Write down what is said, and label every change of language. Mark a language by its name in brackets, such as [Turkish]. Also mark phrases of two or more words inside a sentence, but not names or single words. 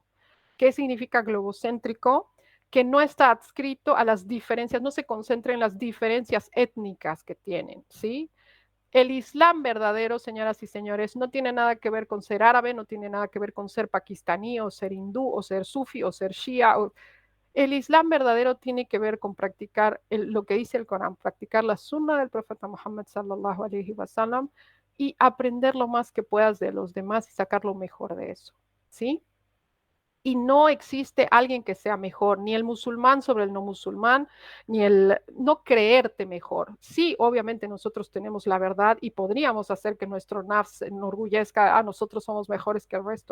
[Spanish] ¿Qué significa globocéntrico? Que no está adscrito a las diferencias, no se concentra en las diferencias étnicas que tienen, ¿sí? El Islam verdadero, señoras y señores, no tiene nada que ver con ser árabe, no tiene nada que ver con ser pakistaní o ser hindú o ser sufi o ser shia. El Islam verdadero tiene que ver con practicar lo que dice el Corán, practicar la sunna del profeta Muhammad [Arabic] صلى الله عليه وسلم [Spanish] y aprender lo más que puedas de los demás y sacar lo mejor de eso, ¿sí? Y no existe alguien que sea mejor, ni el musulmán sobre el no musulmán, ni el no creerte mejor. Sí, obviamente nosotros tenemos la verdad y podríamos hacer que nuestro nafs enorgullezca, nosotros somos mejores que el resto.